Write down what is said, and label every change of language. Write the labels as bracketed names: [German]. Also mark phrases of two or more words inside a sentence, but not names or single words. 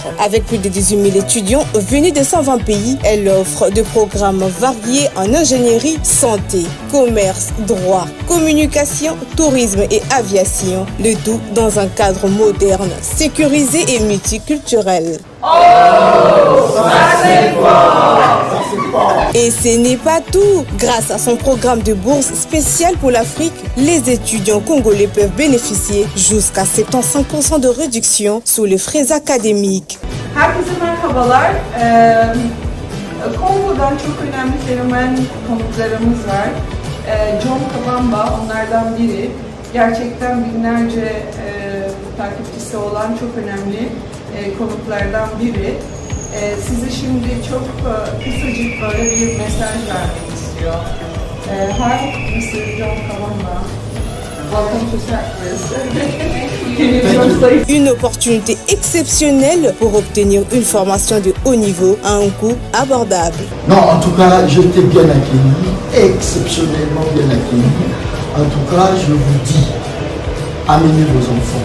[French] Avec plus de 18 000 étudiants venus de 120 pays, elle offre des programmes variés en ingénierie, santé, commerce, droit, communication, tourisme et aviation, le tout dans un cadre moderne, sécurisé et multiculturel. Et ce n'est pas tout. Grâce à son programme de bourse spécial pour l'Afrique, les étudiants congolais peuvent bénéficier jusqu'à 75% de réduction sur les frais académiques. [Turkish] Kongo'dan çok önemli fenomen konuklarımız var. John Kabamba onlardan biri. Gerçekten binlerce takipçisi olan çok önemli konuklardan biri. Size şimdi çok kısacık böyle bir mesaj vermek istiyor. [English] Hi, Mr. John Kabamba. Welcome to Cyprus. [French] Une opportunité exceptionnelle pour obtenir une formation de haut niveau à un coût abordable. Non, en tout cas, j'étais bien accueilli, exceptionnellement bien accueilli. En tout cas, je vous dis, amenez vos enfants.